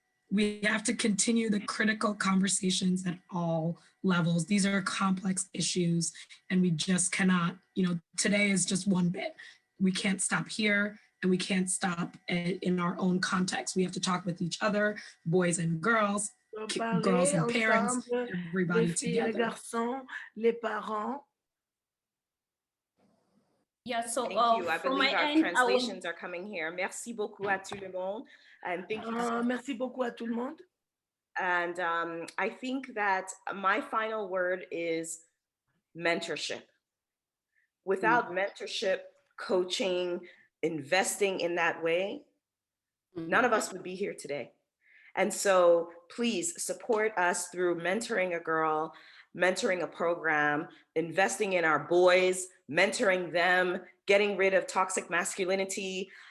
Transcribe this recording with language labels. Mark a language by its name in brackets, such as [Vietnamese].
[English] We have to continue the critical conversations at all levels. These are complex issues, and we just cannot, today is just one bit. We can't stop here, and we can't stop in our own context. We have to talk with each other, boys and girls, girls and parents, everybody together. [French] Les garçons, les parents. [English] Yeah, so thank you. I believe our translations are coming here. [French] Merci beaucoup à tout le monde. [English] And thank you. [French] Merci beaucoup à tout le monde. [English] And I think that my final word is mentorship. Without mentorship, coaching, investing in that way, none of us would be here today. And so please support us through mentoring a girl, mentoring a program, investing in our boys, mentoring them, getting rid of toxic masculinity.